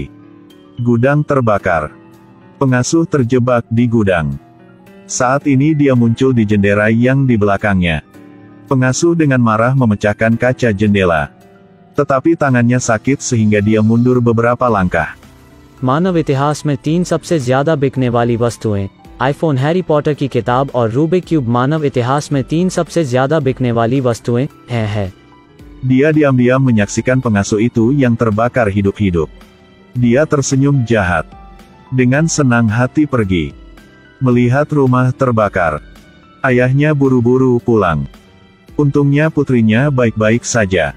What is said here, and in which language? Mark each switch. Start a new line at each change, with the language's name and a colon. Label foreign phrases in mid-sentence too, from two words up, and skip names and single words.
Indonesian: Gudang terbakar. Pengasuh terjebak di gudang. Saat ini dia muncul di jendela yang di belakangnya. Pengasuh dengan marah memecahkan kaca jendela. Tetapi tangannya sakit sehingga dia mundur beberapa langkah.
Hindi: मानव इतिहास में 3 सबसे ज्यादा बिकने वाली वस्तुएं, आईफोन, हैरी पॉटर की किताब और रूबिक क्यूब। मानव इतिहास में 3 सबसे ज्यादा बिकने वाली वस्तुएं हैं।
Indonesian: Dia diam-diam menyaksikan pengasuh itu yang terbakar hidup-hidup. Dia tersenyum jahat. Dengan senang hati pergi. Melihat rumah terbakar. Ayahnya buru-buru pulang. Untungnya putrinya baik-baik saja.